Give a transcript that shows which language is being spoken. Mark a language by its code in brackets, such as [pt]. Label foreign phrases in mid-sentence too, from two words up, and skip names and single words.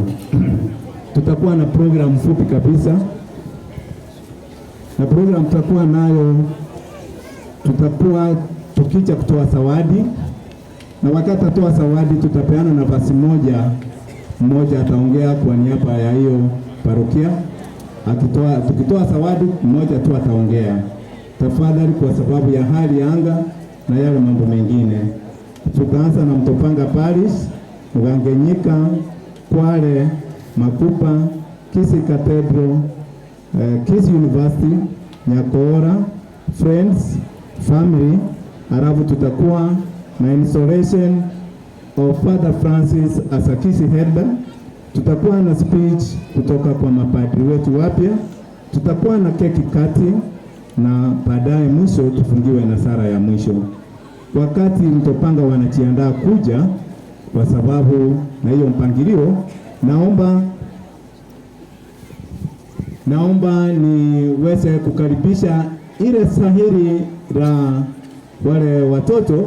[sw] Tutakuwa na program fupi kabisa, na program tutakuwa nayo, tutakuwa tukija kutoa zawadi, na wakati atoa zawadi tutapeana nafasi mmoja ataongea kwa niaba ya hiyo parokia. Tukitoa zawadi mmoja tu ataongea. Tafadhali, kwa sababu ya hali ya anga na yale mambo mengine. Tutaanza na Mtopanga Parish, Ugangenyika, Kwale, Makupa, Kisii Cathedral, Kisii University, Nyakora, [en] Friends, Family. [sw] Halafu tutakuwa na [en] installation of Father Francis as a Kisii elder. [sw] Tutakuwa na speech kutoka kwa mapadri wetu wapya. Tutakuwa na keki kati, na baadaye mwisho tufungiwe na sala ya mwisho. Wakati Mtopanga wanajiandaa kuja, kwa sababu na hiyo mpangilio, naomba niweze kukaribisha ile sahiri la wale watoto.